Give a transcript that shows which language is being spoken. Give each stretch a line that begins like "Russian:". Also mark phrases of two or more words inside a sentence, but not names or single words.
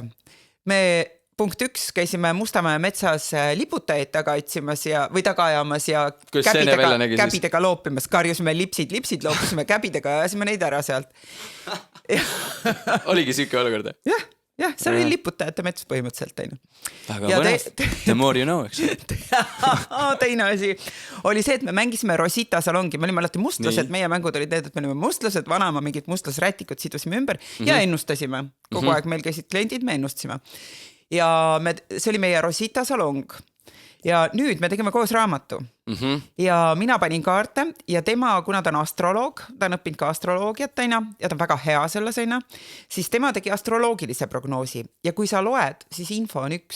Estonian: Me punkt 1, käisime Mustamäe metsas liputajaid taga otsimas või taga ajamas ja käbidega loopimas. Karjusime lipsid, loopisime käbidega ja ajasime neid ära sealt. Oligi siuke olukord? Jah, see oli liputajate mets põhimõtteliselt. Väga põnev.
English: The more you know,
Estonian: eks. Teine asi oli see, et me mängisime Rosita salongi. Me olime alati mustlased, meie mängud olid need, et me olime mustlased, vanaema mingid mustlasrätikud sidusime ümber ja ennustasime. Kogu aeg meil käisid kliendid, me ennustasime. Ja see oli meie Rosita salong ja nüüd me tegime koos raamatu ja mina panin kaarte ja tema, kuna ta on astroloog, ta on õppinud ka astroloogiat ja ta on väga hea selles, siis tema tegi astroloogilise prognoosi ja kui sa loed, siis info on 1.